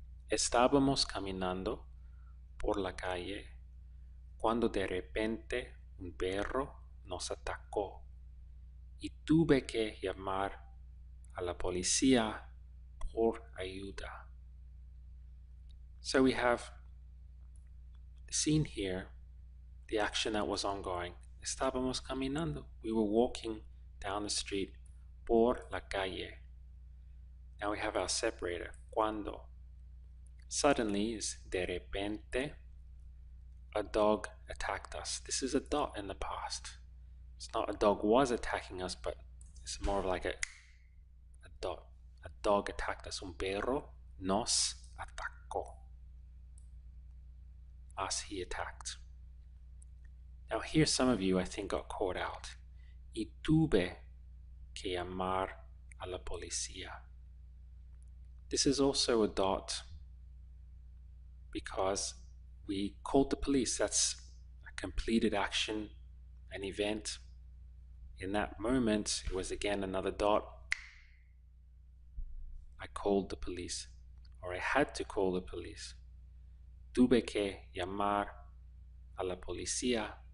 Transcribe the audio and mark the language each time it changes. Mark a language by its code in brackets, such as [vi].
[es] Estábamos caminando por la calle cuando de repente un perro nos atacó y tuve que llamar a la policía por ayuda. [en] So we have the scene here, the action that was ongoing. [es] Estábamos caminando. [en] We were walking down the street [es] por la calle. [en] Now we have our separator, cuando. Suddenly is [es] de repente. [en] A dog attacked us. This is a dot in the past. It's not a dog was attacking us, but it's more of like a dot. A dog attacked us. [es] Un perro nos atacó. [en] Us, he attacked. Now here some of you I think got caught out. [es] Y tuve que llamar a la policía. [en] This is also a dot because we called the police. That's a completed action, an event. In that moment, it was again another dot. I called the police, or I had to call the police. [es] Tuve que llamar a la policía.